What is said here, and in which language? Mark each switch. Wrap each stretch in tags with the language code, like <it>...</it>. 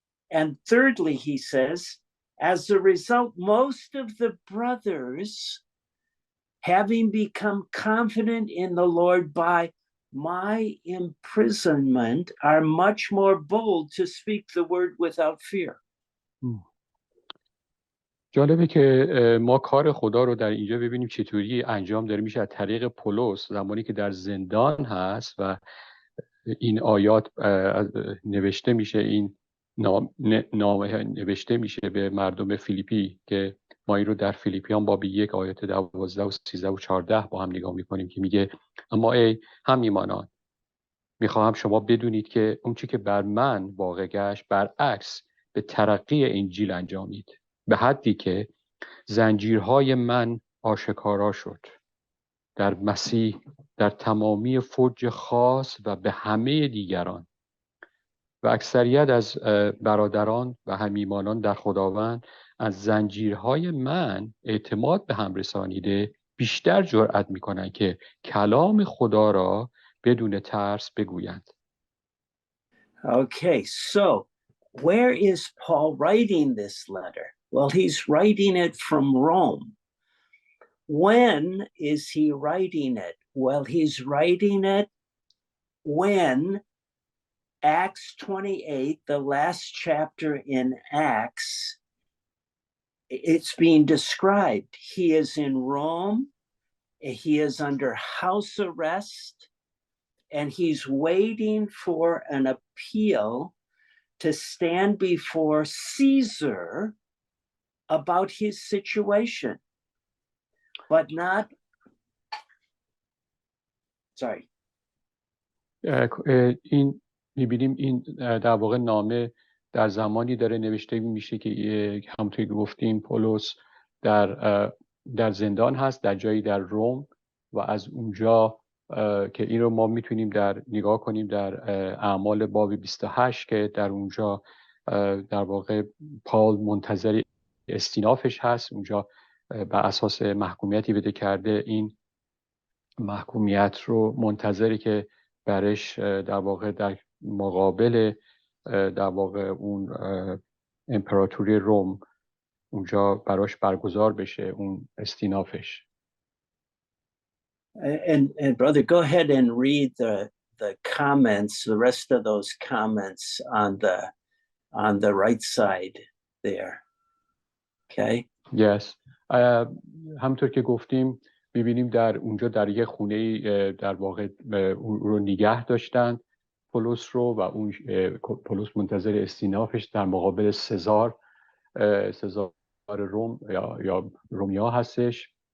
<en>And thirdly, he says, as a result, most of the brothers, having become confident in the Lord by my imprisonment, are much more bold to speak the word without fear.</en> <fa>جالبه که ما کار خدا رو در اینجا ببینیم چطوری انجام داره میشه از طریق پولس زمانی که در زندان هست و این آیات نوشته میشه، این نامه نوشته میشه به مردم فیلیپی که ما این رو در فیلیپیان باب 1 آیات 12 و 13 و 14 با هم نگاه میکنیم که میگه اما ای هم‌ایمانان میخواهم شما بدونید که اون چی که بر من واقع گشت برعکس به ترقی انجیل انجامید، به حدی که زنجیرهای من آشکارا شد در مسیح در تمامی فوج خاص و به همه دیگران و اکثریت از برادران و هم‌ایمانان در خداوند از زنجیرهای من اعتماد به هم رسانیده بیشتر جرأت میکنن که کلام خدا را بدون ترس بگویند.</fa> <en>Okay, so where is Paul writing this letter? Well, he's writing it from Rome. When is he writing it? Well, he's writing it when Acts 28, the last chapter in Acts, it's being described. He is in Rome, he is under house arrest, and he's waiting for an appeal to stand before Caesar about his situation, but not, sorry.</en> <fa>این می‌بینیم این در واقع نامه در زمانی داره نوشته میشه که همونطوری که گفتیم پولس در زندان هست، در جایی در روم، و از اونجا که این رو ما میتونیم نگاه کنیم در اعمال باب 28 که در اونجا در واقع پاول منتظر استینافش هست. اونجا بر اساس محکومیتی بده کرده، این محکومیت رو منتظری که برش در واقع در مقابل در واقع اون امپراتوری روم اونجا براش برگزار بشه، اون استینافش.</fa> <en>And brother, go ahead and read the comments, the rest of those comments on the right side there. Okay? Yes.</en> <fa>همونطور که گفتیم می‌بینیم در اونجا در یک خونه در واقع اون رو نگه داشتن پولس رو، و اون پولس منتظر استینافش در مقابل سزار روم یا رومیا هستش.</fa>